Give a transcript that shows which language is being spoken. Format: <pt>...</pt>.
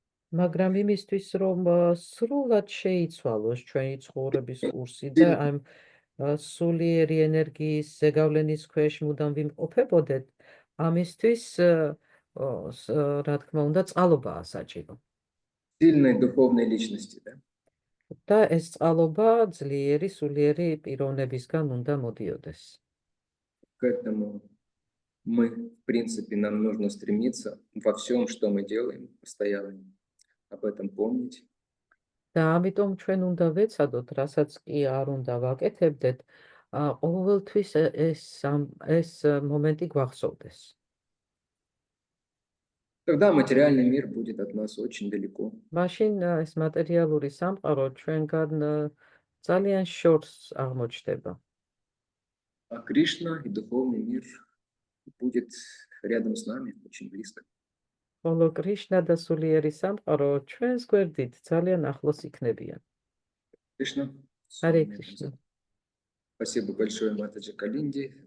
<ka>მაგრამ იმისთვის, რომ სრულად შეიცვალოს ჩვენი ცხოვრების კურსი და ამ სულიერი ენერგიის ზეგავლენის ქვეშ მუდამ ვიმყოფებოდეთ, ამისთვის რა თქმა უნდა, წყალობაა საჭირო.</ka> <ru>Сильной духовной личности, да?</ru> <ka>და ეს წყალობა ძლიერი სულიერი პიროვნებისგან უნდა მოდიოდეს.</ka> <ru>К этому мы, в принципе, нам нужно стремиться во всем, что мы делаем, постоянно об этом помнить.</ru> <ka>და ამიტომ ჩვენ უნდა ვეცადოთ, რასაც კი არ უნდა ვაკეთებდეთ, ყოველთვის ეს მომენტი გვახსოვდეს.</ka> <ru>Тогда материальный мир будет от нас очень далеко.</ru> <ka>მაშინ ეს მატერიალური სამყარო ჩვენგან ძალიან შორს აღმოჩნდება.</ka> <ru>А Кришна и духовный мир будет рядом с нами, очень близко.</ru> <ka>ხოლო კრიშნა და სულიერი самყარო ჩვენს გვერდით ძალიან ახლოს იქნებიან.</ka> <ru>Кришна. Харе Кришна. Спасибо большое, Матаджи Калинди.</ru>